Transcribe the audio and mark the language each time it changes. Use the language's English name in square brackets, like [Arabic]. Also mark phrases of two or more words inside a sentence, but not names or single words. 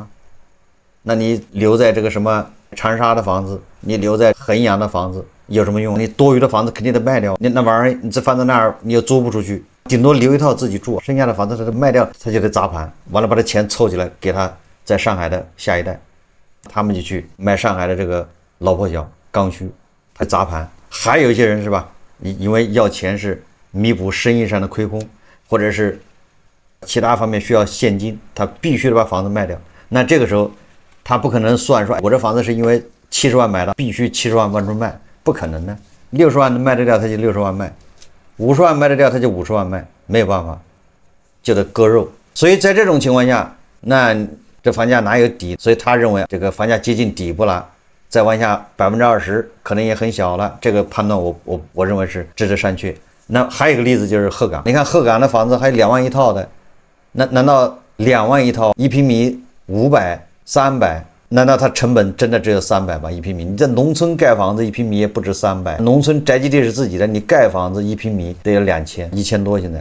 [Chinese] 那你留在這個什麼長沙的房子，你留在衡陽的房子有什麼用？你多餘的房子肯定得賣掉，你那玩意兒你這放在那兒你又租不出去，頂多留一套自己住，剩下的房子他賣掉，他就得砸盤，完了把這錢湊起來給他在上海的下一代。他們就去買上海的這個老破小剛需，他砸盤。還有一些人是吧，因為要錢是彌補生意上的虧空，或者是其他方面需要現金，他必須得把房子賣掉。那這個時候他不可能算說我這房子是因為70萬買的，必須70萬往出賣，不可能的。60萬能賣得掉他就60萬賣，50萬賣得掉他就50萬賣，沒有辦法，就得割肉。所以在這種情況下，那這房價哪有底？所以他認為這個房價接近底部了，再往下20%可能也很小了。這個判斷我認為是值得商榷。那還有一個例子就是鶴崗，你看鶴崗的房子還有2萬一套的，那難道2萬一套1平米500、300？難道它成本真的只有300嗎？1平米？你在農村蓋房子1平米也不止300，農村宅基地是自己的，你蓋房子1平米得有2000、1000多現在。